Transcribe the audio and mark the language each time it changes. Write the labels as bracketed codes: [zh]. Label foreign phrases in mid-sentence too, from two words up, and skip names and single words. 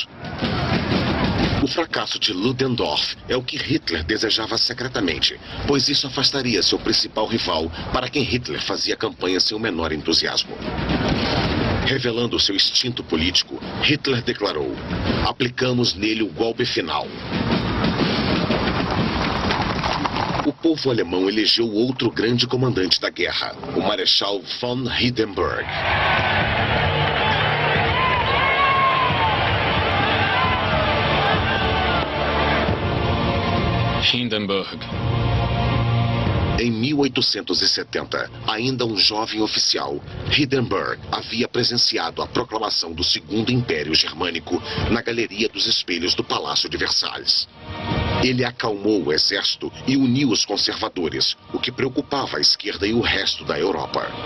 [pt] O fracasso de Ludendorff é o que Hitler desejava secretamente, pois isso afastaria seu principal rival, para quem Hitler fazia campanha sem o menor entusiasmo. Revelando seu instinto político, Hitler declarou: "Aplicamos nele o golpe final." O povo alemão elegeu outro grande comandante da guerra, o Marechal von Hindenburg. Hindenburg. Em 1870, ainda um jovem oficial, Hindenburg havia presenciado a proclamação do Segundo Império Germânico na Galeria dos Espelhos do Palácio de Versalhes. Ele acalmou o exército e uniu os conservadores, o que preocupava a esquerda e o resto da Europa.